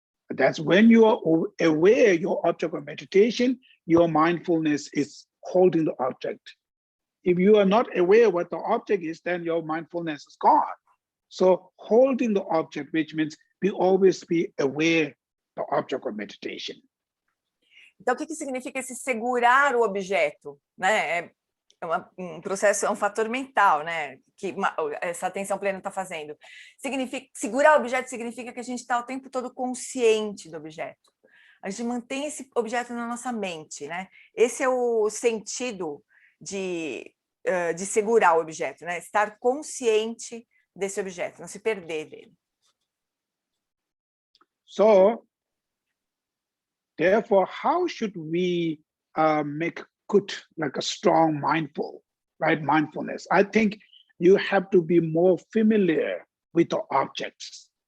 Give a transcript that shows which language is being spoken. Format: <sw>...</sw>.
<en>That's when you are aware your object of meditation, your mindfulness is holding the object. If you are not aware what the object is, then your mindfulness is gone. So holding the object, which means always be aware the object of meditation.</en> <pt>Então, o que significa esse segurar o objeto, né? Um processo, é um fator mental, né? Que essa atenção plena está fazendo. Segurar o objeto significa que a gente está o tempo todo consciente do objeto. A gente mantém esse objeto na nossa mente, né? Esse é o sentido de de segurar o objeto, né? Estar consciente desse objeto, não se perder dele.</pt> <en>So, therefore, how should we make good, like a strong mindful, right? Mindfulness. I think you have to be more familiar with the objects.</en>